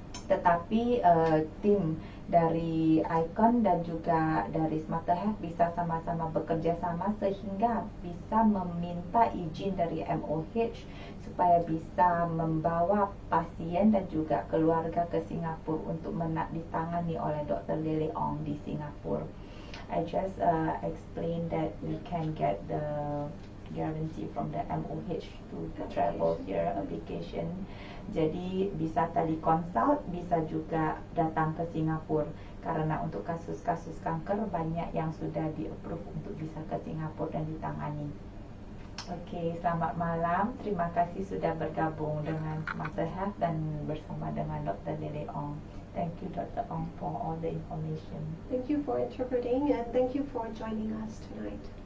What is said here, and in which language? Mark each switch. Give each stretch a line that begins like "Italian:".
Indonesian: tetapi tim dari Icon dan juga dari Smarter Health bisa sama-sama bekerja sama sehingga bisa meminta izin dari MOH supaya bisa membawa pasien dan juga keluarga ke Singapura untuk ditangani oleh Dr. Lele Ong di Singapura.
English: I just explained that we can get the guarantee from the MOH to travel here application.
Indonesian: Jadi bisa teleconsult, bisa juga datang ke Singapura. Karena untuk kasus-kasus kanker banyak yang sudah di-approve untuk bisa ke Singapura dan ditangani. Oke, selamat malam. Terima kasih sudah bergabung dengan Semasa Health dan bersama dengan Dr.
English: Lily Ong. Thank you, Dr. Ong, for all the information. Thank you for interpreting and thank you for joining us tonight.